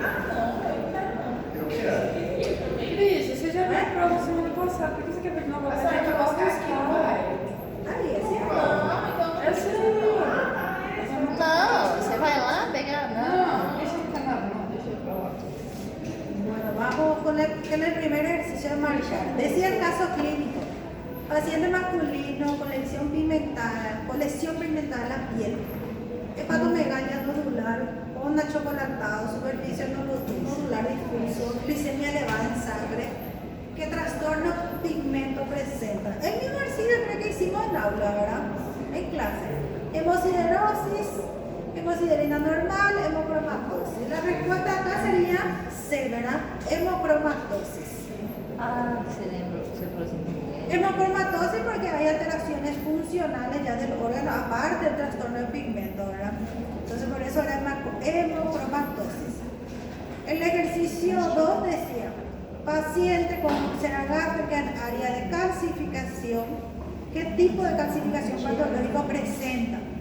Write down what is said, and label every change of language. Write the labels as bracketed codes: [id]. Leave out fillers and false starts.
[pt] Ah, não, eu não quero. Cris, você já viu a prova semana passada, por que você quer ver de novo? Você tem que buscar aqui, vai. Ali, assim. Não, então eu sei. Não, você vai lá pegar. Não, deixa eu ficar nada, não, deixa eu ir pra lá. [es] Bueno, vamos con el primer ejercicio de marchar. Decía el caso clínico. Paciente masculino con lesión pigmentada de la piel, hepatomegalia nodular, onda chocolatado, superficie nodular difuso, glicemia elevada en sangre. ¿Qué trastorno pigmento presenta? El mismo ejercicio que hicimos en aula, ¿verdad? En clase. Hemosiderosis, hemosiderina normal, hemocromatosis. La respuesta acá sería C, ¿verdad? Hemocromatosis. [pt] Ah, você lembrou, você falou assim. [es] Hemocromatosis porque hay alteraciones funcionales ya del órgano, aparte del trastorno de pigmento, ¿verdad? Entonces por eso era hemocromatosis. El ejercicio 2 decía, paciente con úlcera gástrica en área de calcificación, ¿qué tipo de calcificación patológica presenta?